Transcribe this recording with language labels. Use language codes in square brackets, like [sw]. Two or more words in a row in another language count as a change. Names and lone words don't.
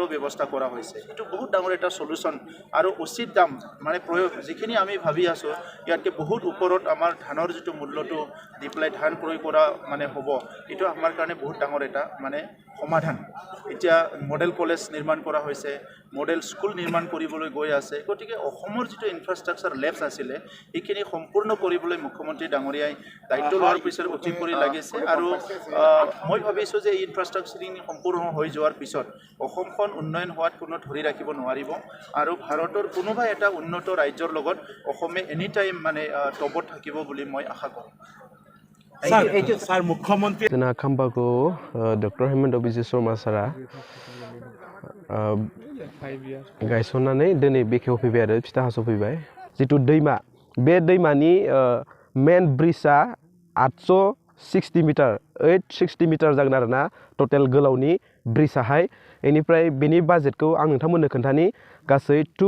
[as] ব্যৱস্থা কৰা হৈছে এইটো বহুত ডাঙৰ এটা সলিউশ্যন আৰু উচিত দাম মানে প্ৰয়োগ যিখিনি আমি ভাবি আছোঁ ইয়াতকৈ বহুত ওপৰত আমাৰ ধানৰ যিটো মূল্যটো দি পেলাই ধান ক্ৰয় কৰা মানে হ'ব এইটো আমাৰ কাৰণে বহুত ডাঙৰ এটা মানে সমাধান এতিয়া [en] model college [as] নিৰ্মাণ কৰা হৈছে [en] model school [as] নিৰ্মাণ কৰিবলৈ গৈ আছে গতিকে অসমৰ যিটো ইনফ্ৰাষ্ট্ৰাকচাৰ লেবছ আছিলে এইখিনি সম্পূৰ্ণ কৰিবলৈ মুখ্যমন্ত্ৰী ডাঙৰীয়াই দায়িত্ব লোৱাৰ পিছত অতি কৰি লাগিছে আৰু মই ভাবিছোঁ যে এই ইনফ্ৰাষ্ট্ৰাকচাৰখিনি সম্পূৰ্ণ হৈ যোৱাৰ পিছত অসমখন উন্নয়ন হোৱাত কোনো ধৰি ৰাখিব নোৱাৰিব আৰু ভাৰতৰ কোনোবা এটা উন্নত ৰাজ্যৰ লগত অসমে [en] any time [as] মানে টপত থাকিব বুলি মই আশা কৰোঁ Sir, মুখ্যমন্ত্ৰী [brx] जोंना खाम्बाखौ डक्टर हेमन्त बिश्व शर्मा सारा गायसननानै दिनै बेखेव फैबाय आरो फिथा हास' फैबाय जितु दैमा बे दैमानि मेन ब्रिजआ 860 मिटार 860 मिटार जागोन आरोना टटेल गोलावनि ब्रिजआहाय बेनिफ्राय बेनि बाजेटखौ आं नोंथांमोननो खोन्थानि गासै